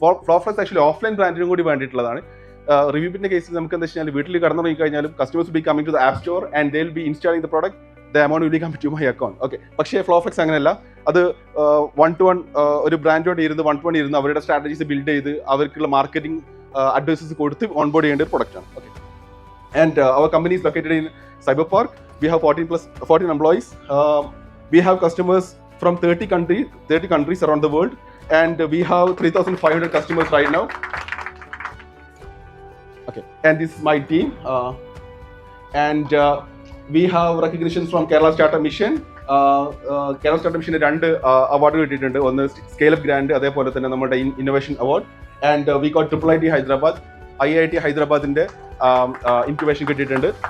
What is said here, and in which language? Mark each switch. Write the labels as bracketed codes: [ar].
[ml] ഫ്ലോഫ്ലെക്സ് actually offline ബ്രാൻഡിനും കൂടി വേണ്ടിയിട്ടുള്ളതാണ്. റിവ്യൂബിന്റെ കേസിൽ നമുക്ക് എന്താ വെച്ചാൽ വീട്ടിൽ കടന്നു തുടങ്ങി കഴിഞ്ഞാലും [en] Customers be coming to the app store and they will be installing the product, the amount will come to my account. [ml] Okay, പക്ഷേ ഫ്ലോഫ്ലെക്സ് അങ്ങനെയല്ല. അത് 1-to-1 ഒരു ബ്രാൻഡോട് ഇരുന്ന് 1-to-1 ഇരുന്ന് അവരുടെ സ്ട്രാറ്റജീസ് ബിൽഡ് ചെയ്ത് അവർക്കുള്ള മാർക്കറ്റിംഗ് അഡ്വൈസസ് കൊടുത്ത് ഓൺബോർഡ് ചെയ്യേണ്ട ഒരു പ്രൊഡക്റ്റ് ആണ്. [en] Okay, and our company is located in Cyber Park. We have 14 employees. We have customers from 30 countries around the world, and we have 3,500 customers right now. Okay, and this is my team, and we have recognitions from Kerala Startup Mission. [ml] Kerala Startup Mission 2 award കിട്ടിയിട്ടുണ്ട്. ഒന്ന് scale up grand, അതേപോലെ തന്നെ നമ്മുടെ innovation award. [en] and we got [ml] IIT Hyderabad, IIT ഹൈദരാബാദിന്റെ incubation കിട്ടിയിട്ടുണ്ട്.